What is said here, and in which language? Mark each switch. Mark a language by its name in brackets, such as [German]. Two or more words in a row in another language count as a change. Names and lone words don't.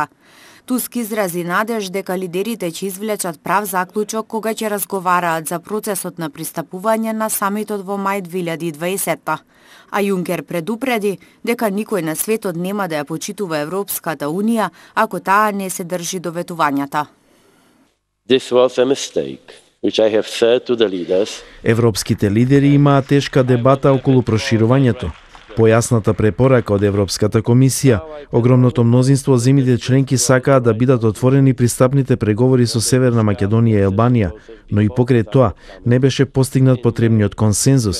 [Macedonian] Туск изрази надеж дека лидерите ќе извлечат прав заклучок кога ќе разговараат за процесот на пристапување на самитот во мај 2020. А Јункер предупреди дека никој на светот нема да ја почитува Европската Унија ако таа не се држи до ветувањата. [English] This was a mistake, which I have said to the leaders. [Macedonian] Европските лидери имаат тешка дебата околу проширувањето. По јасната препорака од Европската комисија, огромното мнозинство од земјите членки сакаат да бидат отворени пристапните преговори со Северна Македонија и Албанија, но и покрај тоа не беше постигнат потребниот консензус.